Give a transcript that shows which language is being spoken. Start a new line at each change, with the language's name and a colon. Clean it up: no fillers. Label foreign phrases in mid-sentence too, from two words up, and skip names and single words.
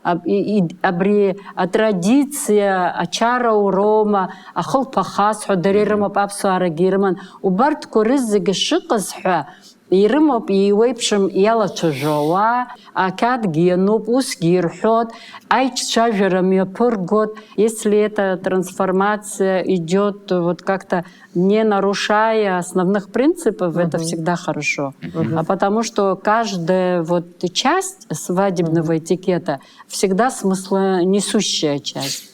Abkhazian: абри атрадициа, ачарауроума, ахылԥахас ҳәа дара ирымоуп, аԥсуаарагьы ирыман, убарҭқәа рызегьы шыҟаз ҳәа ирымоуп, иеиуеиԥшым иалацәажәауа, ақьаадгьы иануп, усгьы ирҳәот, аиҿцәажәара мҩаԥыргот,
Russian: если эта трансформация идет вот как-то не нарушая основных принципов, это всегда хорошо. А потому что каждая вот часть свадебного этикета всегда смыслонесущая часть.